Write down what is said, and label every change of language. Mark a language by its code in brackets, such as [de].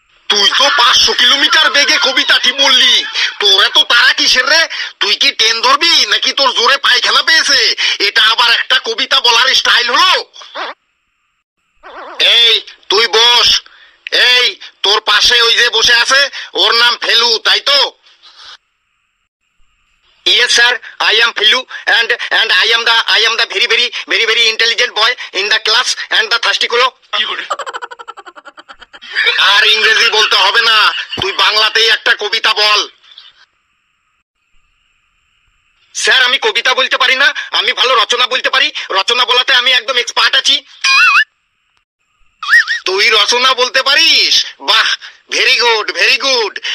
[bn] তুই তো 500 কিলোমিটার বেগে কবিতাটি বললি, তোর এত তারা কিসের রে? তুই কি ট্রেন ধরবি নাকি তোর জোরে পায়খানা পেয়েছে? এটা আবার একটা কবিতা বলার স্টাইল হলো? এই তুই বস। এই তোর পাশে ওই যে বসে আছে, ওর নাম ফেলু, তাই তো? [en] Yes, sir. I am Philu, and I am the very intelligent boy in the class and the thirsty fellow. [bn] আর ইংরেজি বলতে হবে না, তুই বাংলাতেই একটা কবিতা বল। স্যার, আমি কবিতা বলতে পারি না, আমি ভালো রচনা বলতে পারি। রচনা বলাতে আমি একদম এক্সপার্ট আছি। তুই রচনা বলতে পারিস? বাহ, [en] Very good.